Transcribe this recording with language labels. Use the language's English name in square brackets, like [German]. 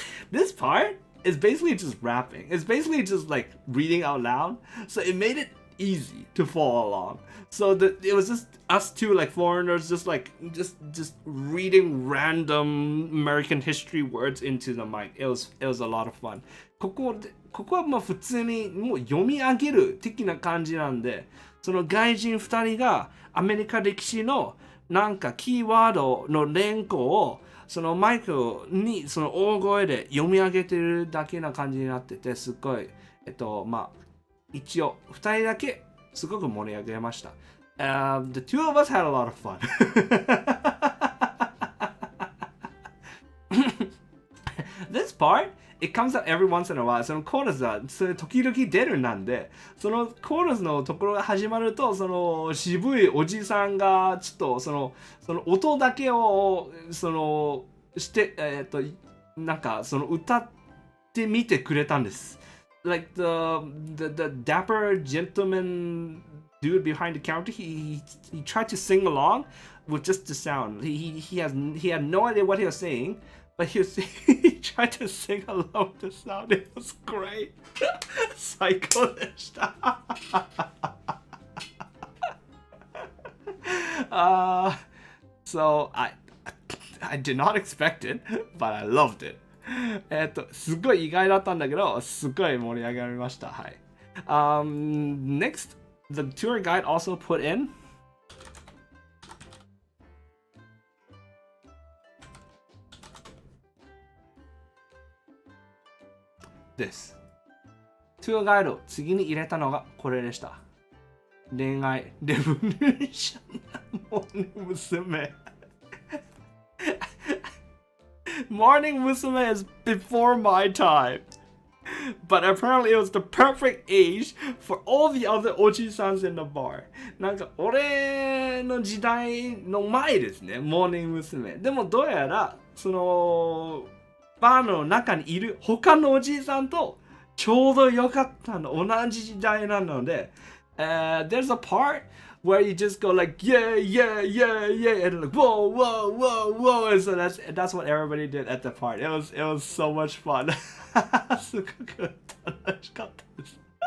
[English] This part is basically just rapping. It's basically just like reading out loud. So it made it easy to follow along. So it was just us two like foreigners just reading random American history words into the mic. It was a lot of fun. [Japanese] ここはまあ普通にもう読み上げる的な感じなんで、その外人2人がアメリカ歴史のなんかキーワードの連呼をそのマイクにその大声で読み上げてるだけな感じになってて、すっごいまあ一応2人だけすごく盛り上げました。 [English] The two of us had a lot of fun. This part, it comes out every once in a while. [Japanese] そのコーラスはそれ時々出るなんで、そのコーラスのところが始まると、その渋いおじさんがちょっとその音だけをしてなんかその歌ってみてくれたんです。 [English] Like the dapper gentleman dude behind the counter, he tried to sing along with just the sound. He had no idea what he was saying, but he tried to sing along with the sound. It was great. [Japanese] 最高でした。 [English] So I did not expect it, but I loved it. [Japanese] すごい意外だったんだけど、すごい盛り上がりました。はい。 [English] Next, the tour guide also put in this. [Japanese] トゥアガイド、次に入れたのがこれでした。恋愛レボリューションモーニング娘。 [English] Morning Musume is before my time. But apparently it was the perfect age for all the other oji-sans in the bar. [Japanese] なんか俺の時代の前ですね、モーニング娘。でもどうやらそのバーの中にいる他のおじいさんとちょうど良かったの同じ時代なので、 [English] there's a part where you just go like yeah yeah yeah yeah and like whoa whoa whoa whoa and so that's what everybody did at the part. It was so much fun. [Japanese] すごく楽しかったです。